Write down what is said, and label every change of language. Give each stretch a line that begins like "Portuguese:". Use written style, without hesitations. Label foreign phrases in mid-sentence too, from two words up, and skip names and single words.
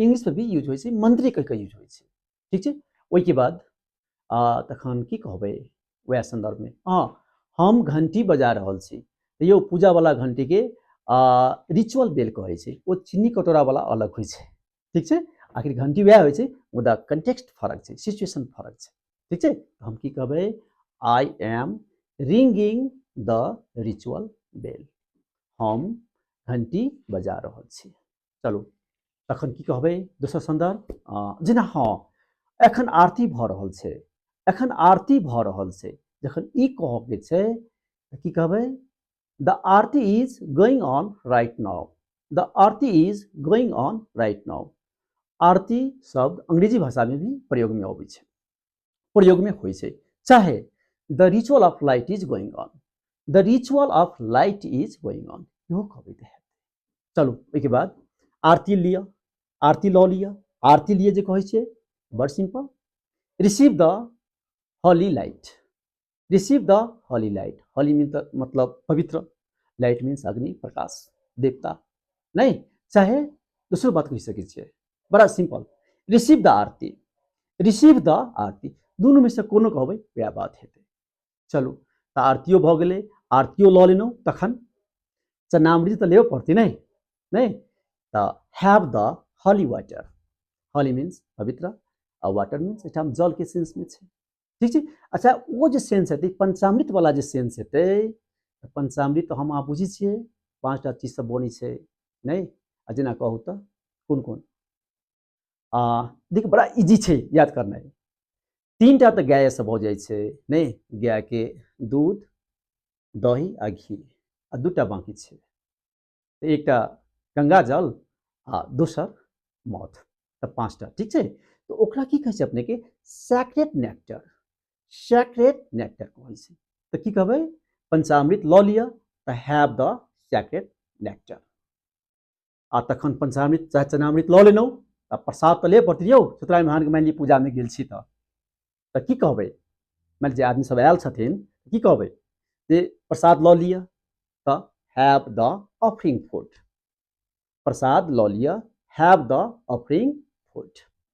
Maithili: इंग्लिश में भी यूज होइ छै, मंत्रे कहि कऽ यूज होइ छै ठीक छै। ओहिके बाद तखन की कहबै वएह संदर्भ में हम घंटी बजा रहल छी तऽ यौ पूजा वाला घंटी के
English: ritual bell
Maithili: कहै छै, ओ चीनी कटोरा वाला अलग होइ छै ठीक छै। आखिर घंटी वएह होइ छै, मुदा कंटेक्स्ट फर्क छै, सिचुएशन फर्क छै ठीक छै। हम की कहबै
English: I am ringing the ritual bell,
Maithili: हम घंटी बजा रहल छी। चलू तखन की कहबै दोसर संदर्भ जेना एखन आरती भऽ रहल छै, एखन आरती भऽ रहल छै, जखन ई कहके छै तऽ की कहबै
English: the aarti is going on right now, the aarti is going on right now.
Maithili: आरती शब्द अंग्रेजी भाषा में भी प्रयोग में अबै छै, प्रयोग में होइ छै। चाहे
English: the ritual of light is going on, the ritual of light is going on
Maithili: इहो कहबै तऽ हेतै। चलू ओहिके बाद आरती लिअ, आरती लऽ लिअ। आरती लिए जे कहै छै बड़ सिंपल,
English: receive the holy light, receive the holy light. holy mean
Maithili: मतलब पवित्र,
English: light means
Maithili: अग्नि प्रकाश देवता नहीं, चाहे दूसरो बात कहि सकै छियै, बड़ा सिंपल
English: receive the aarti, receive the aarti
Maithili: दुनू में से कोनो कहबै वएह बात हेतै। चलू तऽ आरतियो भऽ गेलै, आरतियो लऽ लेलहुँ, तखन चरणामृत तऽ लेबऽ पड़तै नहीं नहीं, तो
English: have the holy water, holy means
Maithili: पवित्र और
English: water means
Maithili: एठाम जल के सेंस में छै ठीक छै। अच्छा वो जे सेंस हेतै पंचामृत वाला जे सेंस हेतै, पंचामृत तो हम अहाँ बुझै छियै 5टा चीज से बनै छै नहीं, जेना कहू तऽ कोन कोन देखिए बड़ा इजी छै याद करनाइ। 3टा तऽ गाय से भऽ जाइ छै नहीं, गाय के दूध दही आ घी, आ 2टा बाकी छै, एकटा गंगा जल आ दोसर मध, तऽ 5टा ठीक छै। तो ओकरा की कहै छै अपने के
English: sacred nectar, sacred nectar
Maithili: कहै छै। तऽ की कहबै पंचामृत लऽ लिअ तऽ
English: have the sacred nectar,
Maithili: आ तखन पंचामृत चाहे चरणामृत लऽ लेलहुँ आ प्रसाद तऽ लेबऽ पड़तै यौ। सत्यनारायण मानि लिअ पूजा में गेल छी तऽ की कहबै, मानि लिअ आदमी सब आयल छथिन की कहबै जे प्रसाद लऽ लिअ तऽ
English: have the offering food,
Maithili: प्रसाद लऽ लिअ
English: have the offering food.